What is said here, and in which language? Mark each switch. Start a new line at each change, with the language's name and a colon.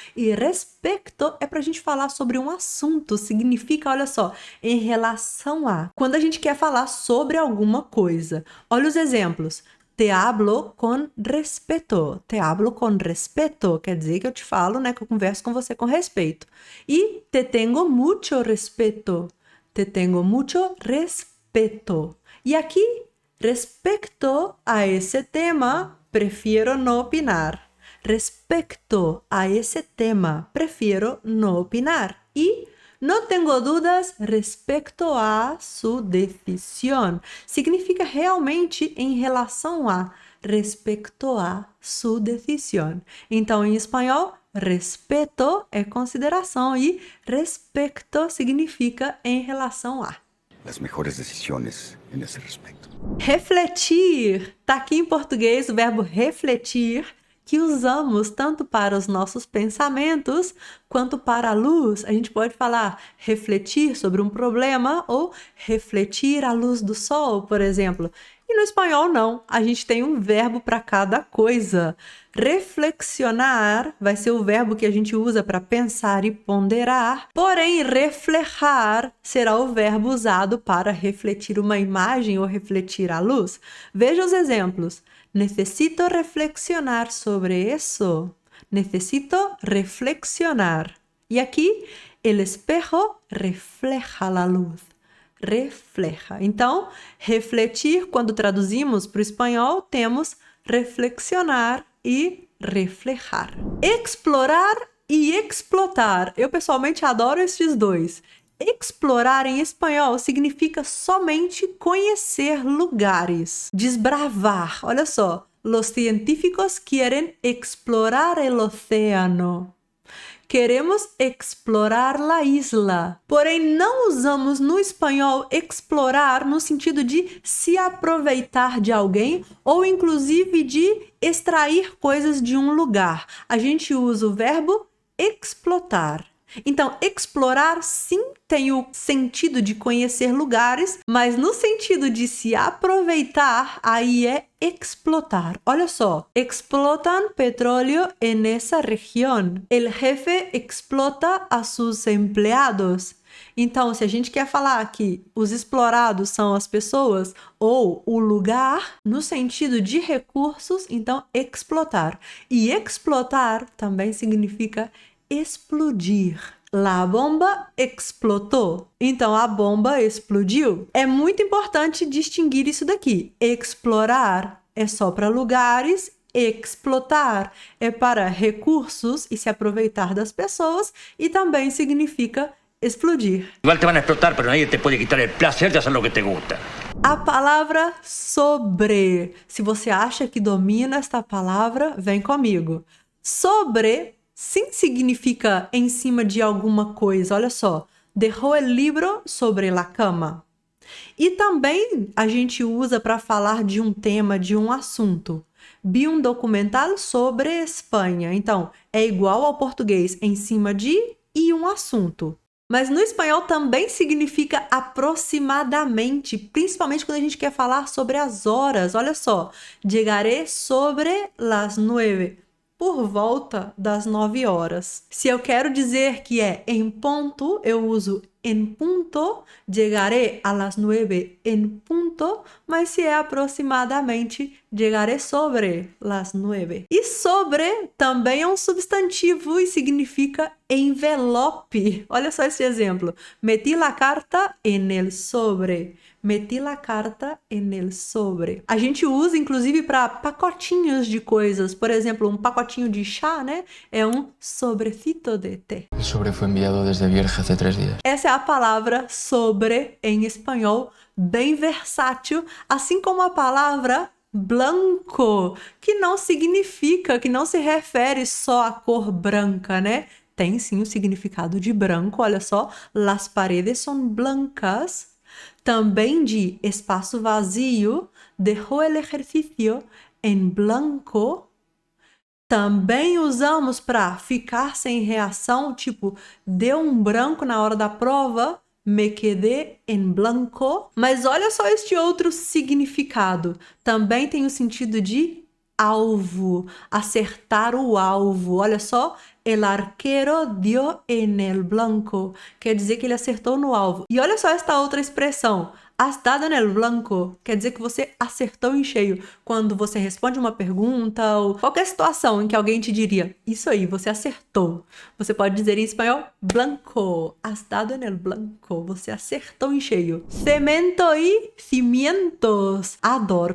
Portuguese: E respecto é pra gente falar sobre um assunto. Significa, olha só, em relação a. Quando a gente quer falar sobre alguma coisa. Olha os exemplos.
Spanish: Te hablo con respeto. Te hablo con respeto.
Portuguese: Quer dizer que eu te falo, né? Que eu converso com você com respeito.
Spanish: E te tengo mucho respeto. Te tengo mucho respeto.
Portuguese: E aqui,
Spanish: respecto a esse tema, prefiero no opinar. Respecto a esse tema, prefiero no opinar. E no tengo dudas respecto a su decisión.
Portuguese: Significa realmente em relação a,
Spanish: respecto a su decisión.
Portuguese: Então, em espanhol, respeto é consideração e respecto significa em relação a.
Spanish: Las mejores decisiones en ese respecto.
Portuguese: Refletir. Tá aqui em português o verbo refletir, que usamos tanto para os nossos pensamentos quanto para a luz. A gente pode falar refletir sobre um problema ou refletir à luz do sol, por exemplo. E no espanhol não, a gente tem um verbo para cada coisa. Reflexionar vai ser o verbo que a gente usa para pensar e ponderar, porém reflejar será o verbo usado para refletir uma imagem ou refletir a luz. Veja os exemplos.
Spanish: Necesito reflexionar sobre eso. Necesito reflexionar.
Portuguese: E aqui,
Spanish: el espejo refleja la luz. Refleja.
Portuguese: Então, refletir, quando traduzimos para o espanhol, temos reflexionar e reflejar. Explorar e explotar. Eu pessoalmente adoro estes dois. Explorar em espanhol significa somente conhecer lugares, desbravar. Olha só,
Spanish: los científicos quieren explorar el océano. Queremos explorar la isla.
Portuguese: Porém, não usamos no espanhol explorar no sentido de se aproveitar de alguém ou inclusive de extrair coisas de um lugar. A gente usa o verbo explotar. Então, explorar sim tem o sentido de conhecer lugares, mas no sentido de se aproveitar, aí é explotar. Olha só,
Spanish: explotan petróleo en esa región. El jefe explota a sus empleados.
Portuguese: Então, se a gente quer falar que os explorados são as pessoas ou o lugar, no sentido de recursos, então explotar. E explotar também significa explodir.
Spanish: La bomba explotou.
Portuguese: Então, a bomba explodiu. É muito importante distinguir isso daqui. Explorar é só para lugares, explotar é para recursos e se aproveitar das pessoas, e também significa explodir.
Spanish: Igual te van a explotar, pero nadie te puede quitar el placer de hacer lo que te gusta.
Portuguese: A palavra sobre. Se você acha que domina esta palavra, vem comigo. Sobre sim significa em cima de alguma coisa. Olha só.
Spanish: Dejó el libro sobre la cama.
Portuguese: E também a gente usa para falar de um tema, de um assunto. Vi um documental sobre Espanha. Então, é igual ao português, em cima de e um assunto. Mas no espanhol também significa aproximadamente, principalmente quando a gente quer falar sobre as horas. Olha só,
Spanish: llegaré sobre las 9.
Portuguese: por volta das 9 horas. Se eu quero dizer que é em ponto, eu uso en punto,
Spanish: llegaré a las 9 en punto,
Portuguese: mas se é aproximadamente,
Spanish: llegaré sobre las 9.
Portuguese: E sobre também é um substantivo e significa envelope. Olha só esse exemplo.
Spanish: Metí la carta en el sobre. Metí la carta en el sobre.
Portuguese: A gente usa, inclusive, para pacotinhos de coisas. Por exemplo, um pacotinho de chá, né? É um sobrecito de té.
Spanish: El sobre fue enviado desde Bierge hace 3 días.
Portuguese: Essa é a palavra sobre em espanhol, bem versátil, assim como a palavra blanco, que não significa, que não se refere só à cor branca, né? Tem sim o significado de branco, olha só,
Spanish: las paredes son blancas.
Portuguese: Também de espaço vazio,
Spanish: dejó el ejercicio en blanco.
Portuguese: Também usamos para ficar sem reação, tipo, deu um branco na hora da prova,
Spanish: me quedé en blanco.
Portuguese: Mas olha só este outro significado. Também tem o sentido de alvo, acertar o alvo. Olha só,
Spanish: el arquero dio en el blanco.
Portuguese: Quer dizer que ele acertou no alvo. E olha só esta outra expressão.
Spanish: Has dado en el blanco.
Portuguese: Quer dizer que você acertou em cheio. Quando você responde uma pergunta ou qualquer situação em que alguém te diria, isso aí, você acertou. Você pode dizer em espanhol, blanco.
Spanish: Has dado en el blanco.
Portuguese: Você acertou em cheio. Cemento e cimientos. Adoro.